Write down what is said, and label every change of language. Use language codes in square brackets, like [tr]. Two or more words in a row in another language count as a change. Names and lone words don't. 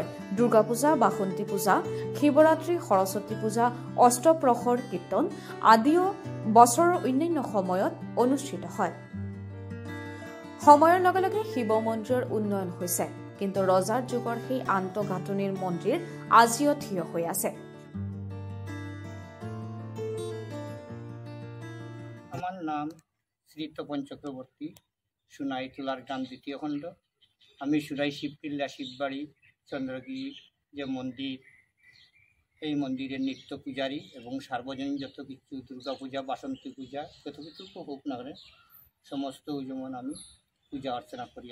[as] দুৰ্গা পূজা, বাসন্তী পূজা, শিৱৰাত্ৰি, সৰস্বতী পূজা, অষ্টপ্ৰহৰ কীৰ্তন আদিও বছৰৰ অন্যান্য সময়ত অনুষ্ঠিত হয়। সময়ৰ লগে লগে শিৱ মন্দিৰৰ উন্নয়ন হৈছে, কিন্তু ৰজাৰ যুগৰ সেই আন্তঃগাঁথনিৰ মন্দিৰ আজিও থিয় হৈ আছে। [bn] আমার নাম শ্রী তপন চক্রবর্তী, সোনাই তোলার গ্রাম 2য় খণ্ড। আমি সুরাই শিবটিল্লা শিববাড়ি চন্দ্রগিরি যে মন্দির, এই মন্দিরের নিত্য পূজারী এবং সার্বজনীন যত কিছু দুর্গা পূজা, বাসন্তী পূজা, যত কিছু হোক না করে সমস্ত যেমন আমি পূজা অর্চনা করি।